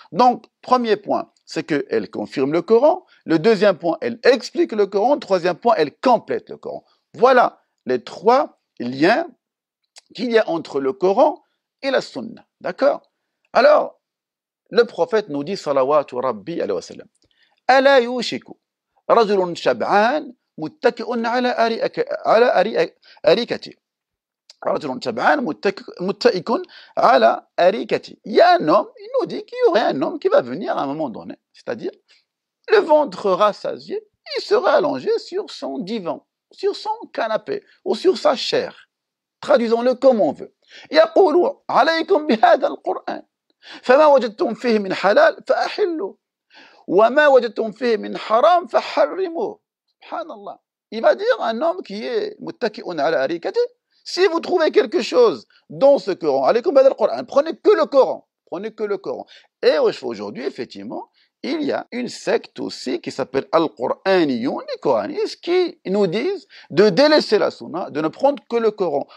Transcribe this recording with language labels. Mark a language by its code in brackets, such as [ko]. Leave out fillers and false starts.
[fr] Donc, premier point, c'est qu'elle confirme le Coran. Le deuxième point, elle explique le Coran. Le troisième point, elle complète le Coran. Voilà les trois liens qu'il y a entre le Coran et la Sunna. D'accord? Alors, le prophète nous dit, salawatu rabbi alayhi wa sallam, [ar] ألا يوشك رجل شبعان متكئ على أريكته. رجل شبعان متكئ على أريكته. [fr] Il y a un homme, il nous dit qu'il y aurait un homme qui va venir à un moment donné, c'est-à-dire le ventre rassasié, il sera allongé sur son divan, sur son canapé ou sur sa chair. Traduisons-le comme on veut. [ar] يقول عليكم بهذا القرآن فما وجدتم فيه من حلال فأحلوا وما وجدتم فيه من حرام فحرموه. Subhanallah. [fr] Il va dire un homme qui est [ar] muttaki'un ala arikati, [fr] si vous trouvez quelque chose dans ce Coran, [ar] alaykum bihadha al-Qur'an, [fr] prenez que le Coran, prenez que le Coran. Et aujourd'hui, effectivement, il y a une secte aussi qui s'appelle Al-Qur'aniyun, les coranistes, qui nous disent de délaisser la sunna, de ne prendre que le Coran.